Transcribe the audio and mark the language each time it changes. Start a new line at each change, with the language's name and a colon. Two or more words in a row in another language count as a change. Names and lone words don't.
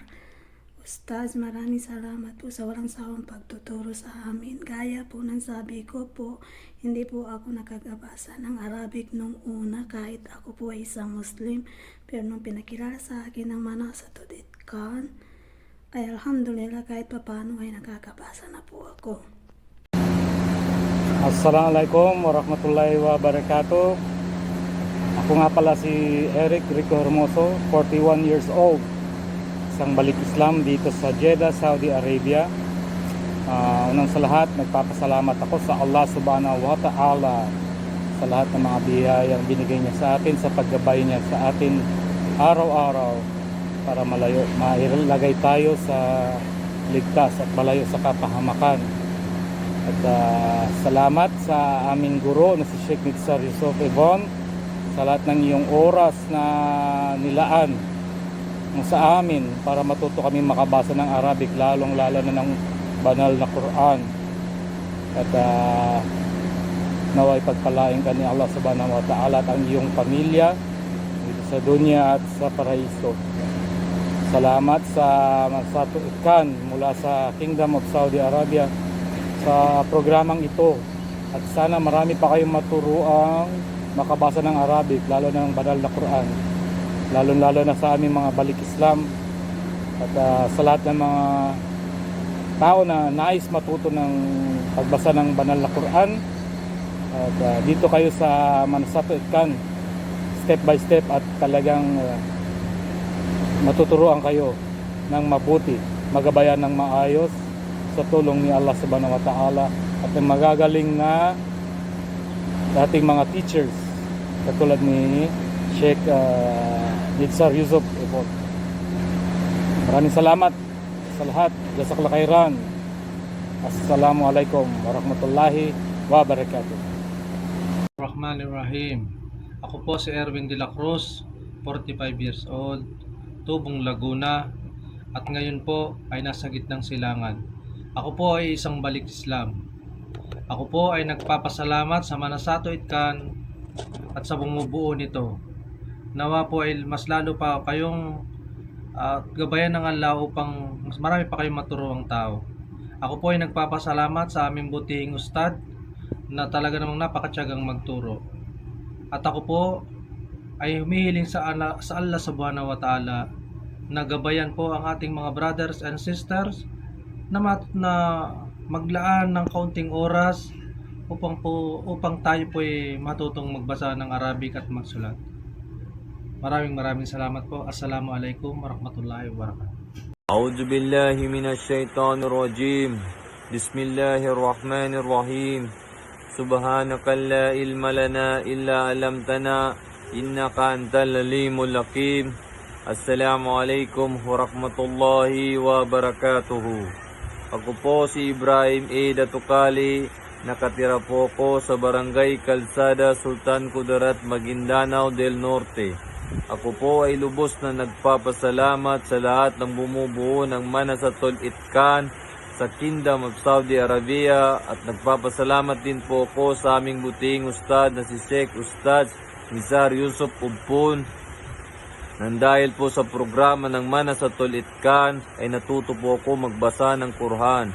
Filipino: Ustads, maraming salamat po sa walang sawang pagtuturo sa amin. Gaya po ng sabi ko po, hindi po ako nakakabasa ng Arabic nung una kahit ako po ay isang Muslim. Pero nung pinakilala sa akin ng Manasatul Itqan, ay alhamdulillah kahit papano ay nakakabasa na po ako.
Arabic: السلام عليكم ورحمة الله وبركاته.
Filipino: Ako nga pala si Eric Rico Hermoso, 41
English: years old.
Filipino: Isang balik Islam dito sa Jeddah, Saudi Arabia. Unang sa lahat, nagpapasalamat ako sa Allah
Arabic: سبحانه وتعالى
Filipino: sa lahat ng mga biyayang binigay niya sa atin, sa paggabay niya sa atin araw-araw para mailagay tayo sa ligtas at malayo sa kapahamakan. At salamat sa aming guro na si Sheikh Nitsar Yusuf Ibon sa lahat ng iyong oras na nilaan sa amin para matuto kami makabasa ng Arabic, lalong-lalo na ng banal na Quran. At naway pagpalain ka ni Allah
Arabic: سبحانه وتعالى
Filipino: at ang iyong pamilya dito sa dunya at sa paraiso. Salamat sa Manasatul Itqan mula sa Kingdom of Saudi Arabia sa programang ito, at sana marami pa kayong maturuang makabasa ng Arabic, lalo na ng banal na Quran, lalo na sa aming mga balik Islam at sa lahat ng mga tao na nais matuto ng pagbasa ng banal na Quran. At dito kayo sa Manasatul Itqan,
English: step by step,
Filipino: at talagang matuturuan kayo ng mabuti, magabayan ng maayos sa tulong ni Allah
Arabic: سبحانه وتعالى
Filipino: at ng magagaling na dating mga teachers katulad ni Sheikh Nitsar Yusuf Ibon. Maraming salamat sa lahat.
Arabic: جزاك الله خيرا. السلام عليكم ورحمة الله وبركاته. Rahmanirrahim.
Filipino: Ako po si Erwin de la Cruz, 45
English: years old,
Filipino: Tubong, Laguna, at ngayon po ay nasa gitnang silangan. Ako po ay isang balik Islam. Ako po ay nagpapasalamat sa Manasatul Itqan at sa bumubuo nito. Nawa po ay mas lalo pa kayong gabayan ng Allah upang mas marami pa kayong maturuang tao. Ako po ay nagpapasalamat sa aming butihing ustad na talaga namang napakatyagang magturo. At ako po ay humihiling sa Allah
Arabic: سبحانه وتعالى
Filipino: na gabayan po ang ating mga
English: brothers and sisters
Filipino: na maglaan ng kaunting oras upang tayo po ay matutong magbasa ng Arabic at magsulat. Maraming salamat po.
Arabic: السلام عليكم ورحمة الله وبركاته. أعوذ بالله من الشيطان الرجيم بسم الله الرحمن الرحيم سبحانك لا علم لنا إلا علمتنا إنك أنت العليم الحكيم السلام عليكم ورحمة الله وبركاته.
Filipino: Ako po si Ibrahim A. Datukali, nakatira po ko sa Barangay Calzada, Sultan Kudarat, Maguindanao del Norte. Ako po ay lubos na nagpapasalamat sa lahat ng bumubuo ng Manasatul Itqan sa Kingdom of Saudi Arabia, at nagpapasalamat din po ako sa aming buting ustad na si Sheikh Ustad Nitsar Yusuf Ibon, nang dahil po sa programa ng Manasatul Itqan ay natuto po ako magbasa ng Quran.